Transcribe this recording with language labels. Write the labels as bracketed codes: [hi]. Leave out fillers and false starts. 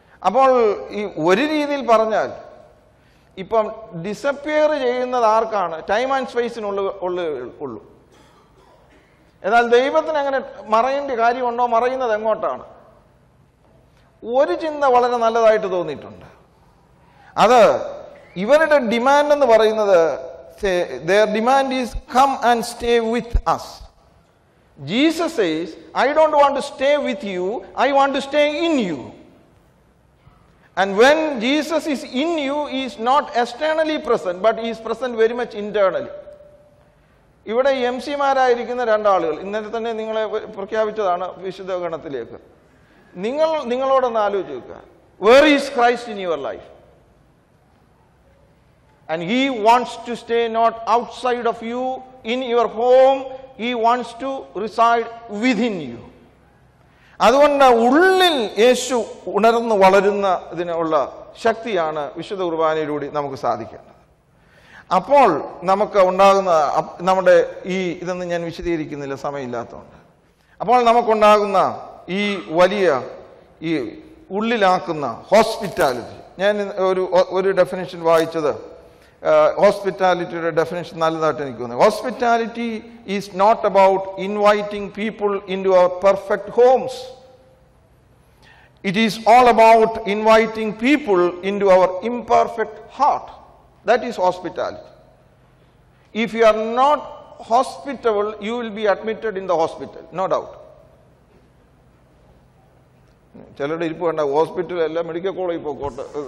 [ml] അപ്പോൾ ഈ ഒരു രീതിയിൽ പറഞ്ഞാൽ ഇപ്പം ഡിസപ്പിയർ ചെയ്യുന്നത് ആർക്കാണ്? Time and സ്പേസിനുള്ളൂ. എന്നാൽ ദൈവത്തിന് അങ്ങനെ മറയേണ്ട കാര്യമുണ്ടോ? മറയുന്നത് എങ്ങോട്ടാണ്? ഒരു ചിന്ത വളരെ നല്ലതായിട്ട് തോന്നിയിട്ടുണ്ട്. അത് ഇവരുടെ ഡിമാൻഡ് എന്ന് പറയുന്നത്, [en] their demand is come and stay with us. Jesus says, I don't want to stay with you, I want to stay in you. And when Jesus is in you, he is not externally present, but he is present very much internally. [ml] ഇവിടെ MC-മാരായിരിക്കുന്ന രണ്ടാളുകൾ ഇന്നലെ തന്നെ നിങ്ങളെ പ്രഖ്യാപിച്ചതാണ് വിശുദ്ധ ഗണത്തിലേക്ക്. നിങ്ങളോടൊന്ന് ആലോചിച്ച് നോക്കുക. [en] Where is Christ in your life? And he wants to stay not outside of you, in your home. He wants to reside within you. [ml] അതുകൊണ്ട് ഉള്ളിൽ യേശു ഉണർന്നു വളരുന്ന ഇതിനുള്ള ശക്തിയാണ് വിശുദ്ധ കുർബാനയിലൂടെ നമുക്ക് സാധിക്കേണ്ടത്. അപ്പോൾ നമുക്ക് ഉണ്ടാകുന്ന നമ്മുടെ ഇതൊന്നും ഞാൻ വിശദീകരിക്കുന്നില്ല, സമയമില്ലാത്തതുകൊണ്ട്. അപ്പോൾ നമുക്കുണ്ടാകുന്ന ഈ വലിയ ഈ ഉള്ളിലാക്കുന്ന ഹോസ്പിറ്റാലിറ്റി, ഞാൻ ഒരു ഡെഫിനിഷൻ വായിച്ചത്, ഹോസ്പിറ്റാലിറ്റിയുടെ ഡെഫിനിഷൻ നല്ലതായിട്ട് എനിക്ക് തോന്നുന്നു. [en] Hospitality is not about inviting people in to our perfect homes. It is all about inviting people in to our imperfect heart. That is hospitality. If you are not hospitable, you will be admitted in the hospital, no doubt. [ml] ചിലരുടെ ഇരിപ്പ് വേണ്ട, ഹോസ്പിറ്റലല്ല medical കോളേജിൽ പോയിക്കോട്ടെ.